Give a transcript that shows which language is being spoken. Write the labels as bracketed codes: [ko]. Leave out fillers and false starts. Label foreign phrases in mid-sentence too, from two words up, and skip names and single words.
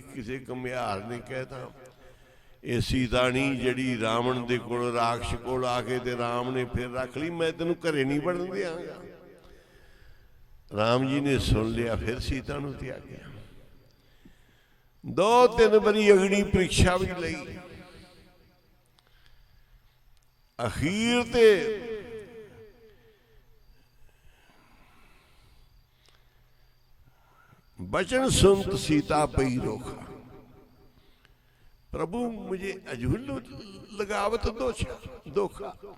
[pa] ਕਿਸੇ ਘੁਮਿਆਰ ਨੇ ਕਹਿਤਾ ਇਹ ਸੀਤਾ ਨਹੀਂ ਜਿਹੜੀ ਰਾਵਣ ਦੇ ਕੋਲ, ਰਾਖਸ਼ ਕੋਲ ਆ ਕੇ ਤੇ ਰਾਮ ਨੇ ਫਿਰ ਰੱਖ ਲਈ, ਮੈਂ ਤੈਨੂੰ ਘਰੇ ਨਹੀਂ ਵੜਨ ਦਿਆਂਗਾ। ਰਾਮ ਜੀ ਨੇ ਸੁਣ ਲਿਆ, ਫਿਰ ਸੀਤਾ ਨੂੰ ਤਿਆਗਿਆ। 2-3 ਵਾਰੀ ਅਗਨੀ ਪ੍ਰੀਖਿਆ ਵੀ ਲਈ। ਅਖੀਰ ਤੇ [awa] बचन सुनत सीता पई रोखा, प्रभु मुझे अजहुल लगावत धोखा।